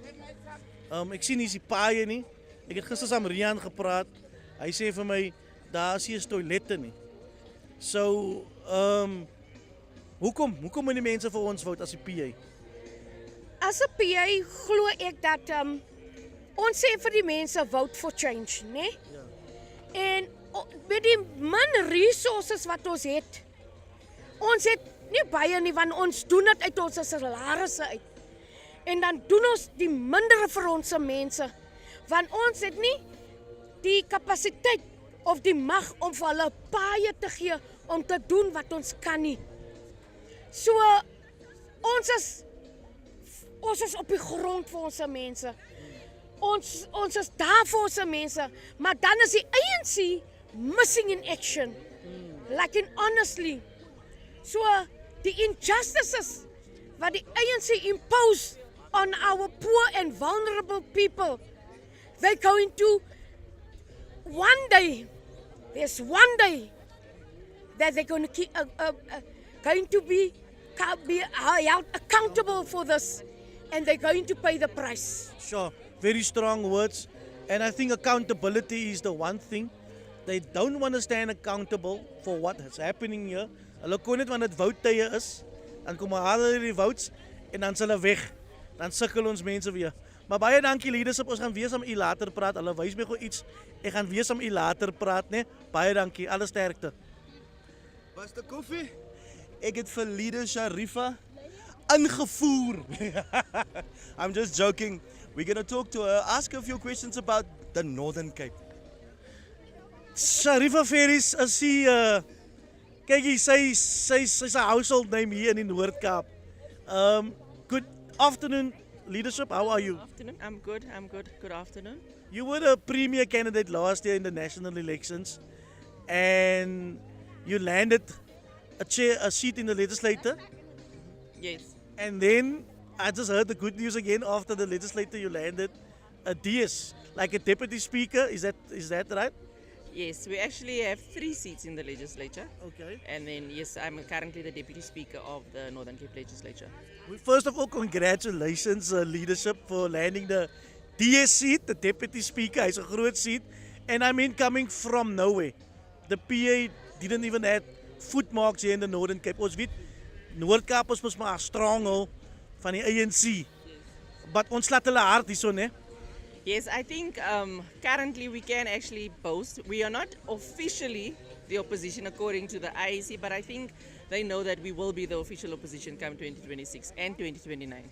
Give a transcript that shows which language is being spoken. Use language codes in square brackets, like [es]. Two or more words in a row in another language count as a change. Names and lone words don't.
[af] Ek sien hier is die paaie nie. Ek het gister saam Rian gepraat. Hy sê vir my, daar is nie toilette nie. So, hoekom moet die mense vir ons vote as die PA? As 'n PA glo ek dat ons sê vir die mense [en] vote for change, [af] né? Ja. En met die min resources wat ons het nie baie nie, want ons doen dit uit ons salarisse uit. En dan doen ons die mindere vir ons mense, want ons het nie die kapasiteit of die mag om vir hulle paaie te gee om te doen wat ons kan nie. So ons is op die grond vir ons mense. Ons is daar vir ons mense, maar dan is die ANC [en] missing in action. Like in honestly. [af] So die injustices wat die ANC [en] impose on our poor and vulnerable people, they're going to there's one day that they're going to be held accountable for this, and they're going to pay the price. Sure, very strong words. And I think accountability is the one thing. They don't want to stand accountable for what is happening here. [af] Hulle kon net wanneer dit voutye is, dan kom hulle die votes en dan is hulle weg. Dan sukkel ons mense weer. Maar baie dankie leadership, ons gaan weer saam u later praat. Hulle wys my gou iets. Ek gaan weer saam u later praat, né? Baie dankie. Alle sterkte. Was die koffie? Ek het vir Leader Sharifa ingevoer. [en] I'm just joking. We're going to talk to her, ask her a few questions about the Northern Cape. [af] Sharifa Ferris, as sy kyk hier, sy's 'n [en] household name [af] hier in die Noord-Kaap. [en] Good afternoon, leadership. How are you? Afternoon. I'm good. Good afternoon. You were the premier candidate last year in the national elections, and you landed a seat in the legislature. Yes. And then I just heard the good news again. After the legislature, you landed a DS, like a deputy speaker. Is that right? Yes, we actually have 3 seats in the legislature. Okay. And then, yes, I'm currently the deputy speaker of the Northern Cape legislature. Well, first of all, congratulations, leadership, for landing the DS seat, the deputy speaker, [af] hy's 'n groot seat. [en] And I mean, coming from nowhere. The PA didn't even have footmarks here in the Northern Cape. [af] Ons weet, Noord-Kaap is mos maar 'n stronghold van die ANC. But ons laat hulle hard hierso, né? [en] Yes, I think currently we can actually boast. We are not officially the opposition according to the IEC, but I think they know that we will be the official opposition come 2026 and 2029.